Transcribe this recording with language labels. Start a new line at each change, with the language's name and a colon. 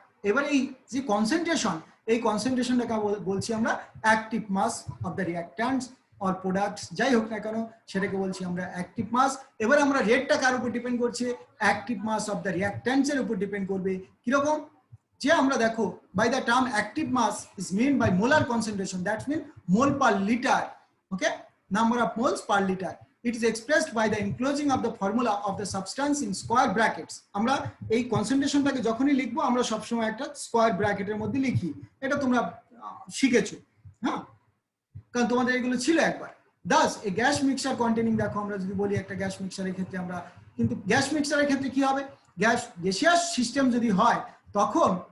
Bangla: এবার এই যে কনসেন্ট্রেশন, এই কনসেন্ট্রেশনটাকে বলছি আমরা active mass of the রিঅ্যাক্ট্যান্টস or products, যাই হোক না কেন সেটাকে বলছি আমরা অ্যাক্টিভ মাস। এবার আমরা রেটটা কার উপর ডিপেন্ড করছে, অ্যাক্টিভ মাস অফ দ্য রিঅ্যাক্ট্যান্টস এর উপর ডিপেন্ড করবে। কিরকম, যে আমরা দেখো
English: By the term active mass is mean by molar concentration, that's mean mole per litre. Okay, number of moles per litre. It is expressed by the enclosing of the formula of the substance in square brackets.
Bangla: আমরা এই কনসেন্ট্রেশনটাকে যখনই লিখবো আমরা সবসময় একটা square ব্র্যাকেটের মধ্যে লিখি, এটা তোমরা শিখেছো, হ্যাঁ, কারণ তোমাদের এগুলো ছিল একবার।
English: Thus a gas mixture containing,
Bangla: দেখো আমরা যদি বলি একটা গ্যাস মিক্সারের ক্ষেত্রে আমরা, কিন্তু গ্যাস মিক্সারের ক্ষেত্রে কি হবে, গ্যাসিয়াস সিস্টেম যদি হয় তখন